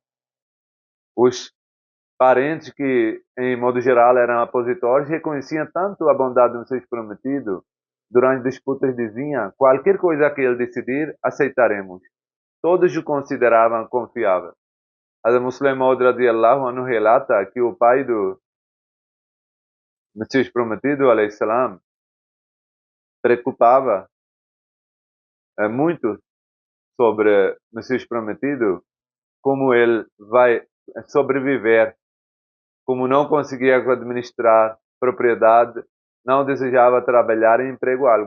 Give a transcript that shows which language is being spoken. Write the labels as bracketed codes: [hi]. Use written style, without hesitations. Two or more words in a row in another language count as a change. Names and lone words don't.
[pt] Os parentes, que em modo geral eram opositores, reconheciam tanto a bondade do Messias prometido. Durante disputas diziam: qualquer coisa que ele decidir, aceitaremos. Todos o consideravam confiável. A Muslim Maud [ar] رضي الله عنه [pt] relata que o pai do Messias prometido, [ar] عليه السلام, [pt] preocupava muito sobre o Messias prometido, como ele vai sobreviver, como não conseguia administrar propriedade, não desejava trabalhar em emprego algum.